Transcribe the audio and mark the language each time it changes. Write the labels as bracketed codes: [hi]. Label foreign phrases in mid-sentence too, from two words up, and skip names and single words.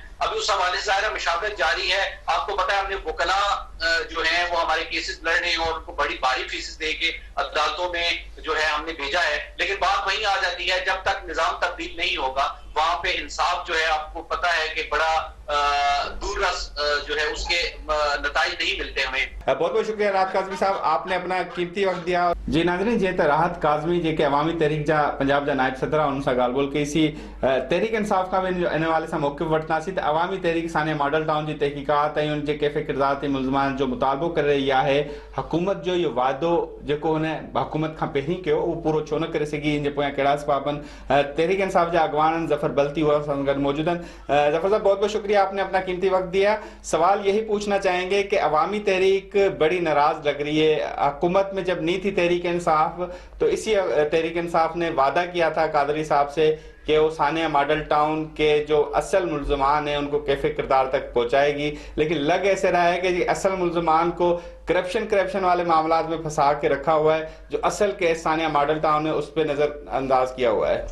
[ur] ابھی اس حوالے سے ظاہر مشاورت جاری ہے۔ آپ کو پتا ہے ہم نے وکلا جو ہے وہ ہمارے کیسز لڑ رہے ہیں اور ان کو بڑی بھاری فیسیں دے کے عدالتوں میں جو ہے ہم نے بھیجا ہے، لیکن بات وہیں آ جاتی ہے جب تک نظام تبدیل نہیں ہوگا وہاں پہ انصاف جو ہے آپ کو پتا ہے کہ بڑا دور رس جو ہے اس کے نتائج نہیں ملتے ہمیں. بہت بہت شکریہ راحت کاظمی صاحب، آپ نے اپنا قیمتی وقت دیا. [sd] जी नाज़रीन, जे राहत काज़मी जेके अवामी तहरीक जा पंजाब जा नायब सदर उनसे गालबोल कई सी तहरीक इंसाफ [ur] کا بھی [sd] इन हवाले से मौक़िफ़ वठंदासीं त अवामी तहरीक साने मॉडल टाउन जी तहकीकात ऐं उन जे कैफ़े किरदार ते मुल्ज़मान जो मुतालबो करे रही है हुकूमत जो ये वादो जेको हुन हुकूमत खां पहिरीं कयो वो पूरो छो न करे सघी, इन जे पोयां कहिड़ा असबाब तहरीक इंसाफ जा अगवान जफर बल्ती हुआ मौजूद हैं। [ur] جعفر صاحب، بہت بہت شکریہ، آپ نے اپنا قیمتی وقت دیا۔ سوال یہی پوچھنا چاہیں گے کہ عوامی تحریک بڑی ناراض لگ رہی ہے، حکومت میں جب نہیں تھی تحریک انصاف تو اسی تحریک انصاف نے وعدہ کیا تھا قادری صاحب سے کہ وہ سانحہ ماڈل ٹاؤن کے جو اصل ملزمان ہیں ان کو کیفر کردار تک پہنچائے گی، لیکن لگ ایسے رہا ہے کہ اصل ملزمان کو کرپشن والے معاملہ میں پھنسا کے رکھا ہوا ہے، جو اصل کیس سانحہ ماڈل ٹاؤن ہے اس پر نظرانداز کیا ہوا ہے.